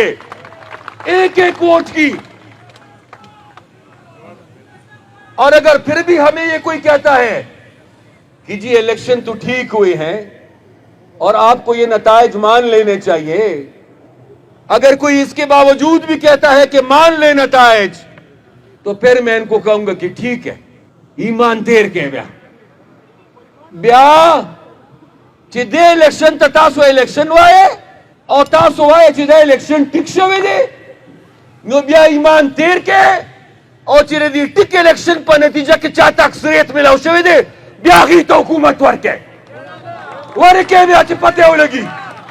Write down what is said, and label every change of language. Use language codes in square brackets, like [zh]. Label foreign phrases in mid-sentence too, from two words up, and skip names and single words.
[ur] ایک ایک ووٹ کی. اور اگر پھر بھی ہمیں یہ کوئی کہتا ہے کہ جی الیکشن تو ٹھیک ہوئے ہیں اور آپ کو یہ نتائج مان لینے چاہیے، اگر کوئی اس کے باوجود بھی کہتا ہے کہ مان لے نتائج، تو پھر میں ان کو کہوں گا کہ ٹھیک ہے، ایمان دیر کے [ps] بیا چې دې الیکشن ته تاسو الیکشن وایي او تاسو وایي چې دا الیکشن ټیک شوی دی، نو بیا ایمان تیر کې او چې د دې ټیک الیکشن په نتیجه کې چاته اکثریت ملاو شوی دی بیا هغې ته حکومت ورکړئ بیا چې پته ولګي.